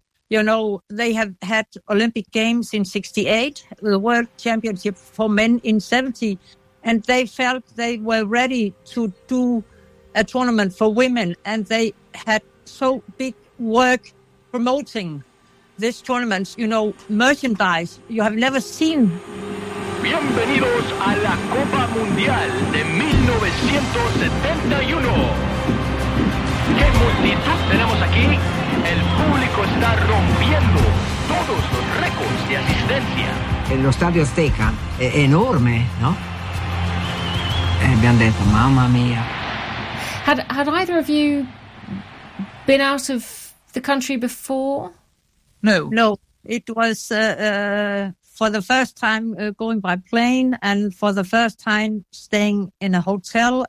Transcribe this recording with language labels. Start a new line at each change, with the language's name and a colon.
English: You know, they have had Olympic Games in 68, the World Championship for men in 70, and they felt they were ready to do a tournament for women, and they had so big work promoting this tournament. You know, merchandise, you have never seen.
Spanish: Bienvenidos a la Copa Mundial de 1971. ¿Qué multitud tenemos aquí? El público está rompiendo todos los récords de asistencia. El estadio Azteca es enorme, ¿no? Habían dicho, mamma mia.
English: Had either of you been out of the country before? No. No, it was for the first time going by plane and for the first time staying in a hotel.